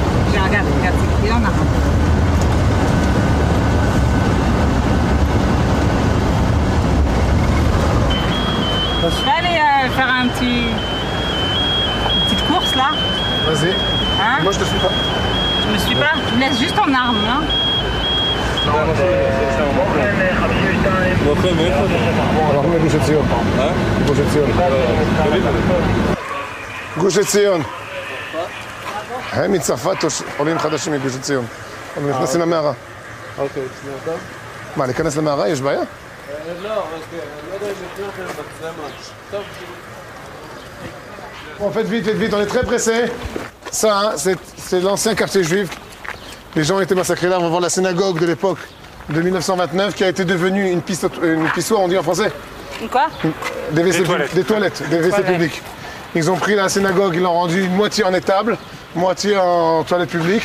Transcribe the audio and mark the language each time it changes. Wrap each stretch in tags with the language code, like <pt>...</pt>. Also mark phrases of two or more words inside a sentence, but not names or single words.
<fr>Regarde, c'est écrit en arabe. Je vais aller faire une petite course là. Vas-y. Hein? Moi je te suis pas. Tu me suis pas? Tu me laisses juste en arme hein?</fr> <he>גוש עציון. הם מצרפת עולים חדשים מגוש עציון. הם נכנסים למערה. אוקיי, שנייה טוב. מה, להיכנס למערה? יש בעיה? לא, רק לא יודע אם לפני כן מצלמה. טוב.</he> <fr>Bon, faites vite, on est très pressés. Ça, hein, c'est l'ancien quartier juif. Les gens ont été massacrés là. On va voir la synagogue de l'époque de 1929 qui a été devenue une pissoire, on dit en français. Quoi? Des toilettes publiques. Ils ont pris la synagogue, ils l'ont rendue moitié en étable, moitié en toilette publique.</fr>